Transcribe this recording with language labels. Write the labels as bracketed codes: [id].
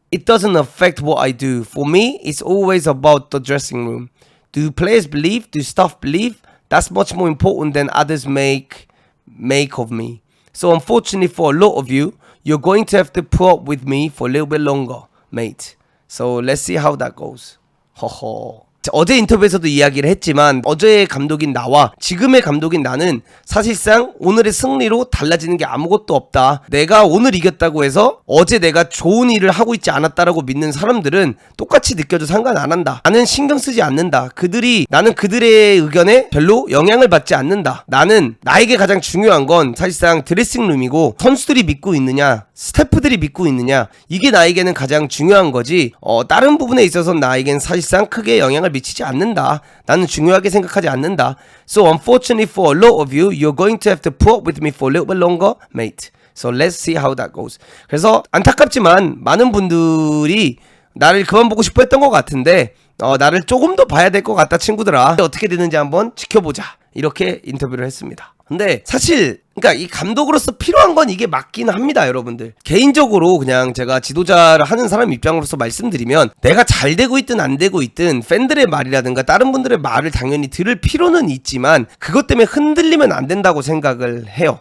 [en] It doesn't affect what I do. For me, it's always about the dressing room. Do players believe? Do staff believe? That's much more important than others make of me. So unfortunately for a lot of you, you're going to have to put up with me for a little bit longer, mate. So let's see how that goes. 허허. [ko] 어제 인터뷰에서도 이야기를 했지만 어제의 감독인 나와 지금의 감독인 나는 사실상 오늘의 승리로 달라지는 게 아무것도 없다. 내가 오늘 이겼다고 해서 어제 내가 좋은 일을 하고 있지 않았다라고 믿는 사람들은 똑같이 느껴도 상관 안 한다. 나는 신경 쓰지 않는다. 나는 그들의 의견에 별로 영향을 받지 않는다. 나는 나에게 가장 중요한 건 사실상 드레싱룸이고 선수들이 믿고 있느냐, 스태프들이 믿고 있느냐, 이게 나에게는 가장 중요한 거지. 다른 부분에 있어서 나에겐 사실상 크게 영향을 미치지 않는다. 나는 중요하게 생각하지 않는다. [en] So unfortunately for a lot of you, you're going to have to put up with me for a little bit longer, mate. So let's see how that goes. [ko] 그래서 안타깝지만 많은 분들이 나를 그만 보고 싶어 했던 것 같은데 나를 조금 더 봐야 될 것 같다 친구들아. 어떻게 되는지 한번 지켜보자. 이렇게 인터뷰를 했습니다. 근데 사실 그러니까 이 감독으로서 필요한 건 이게 맞긴 합니다, 여러분들. 개인적으로 그냥 제가 지도자를 하는 사람 입장으로서 말씀드리면 내가 잘 되고 있든 안 되고 있든 팬들의 말이라든가 다른 분들의 말을 당연히 들을 필요는 있지만 그것 때문에 흔들리면 안 된다고 생각을 해요.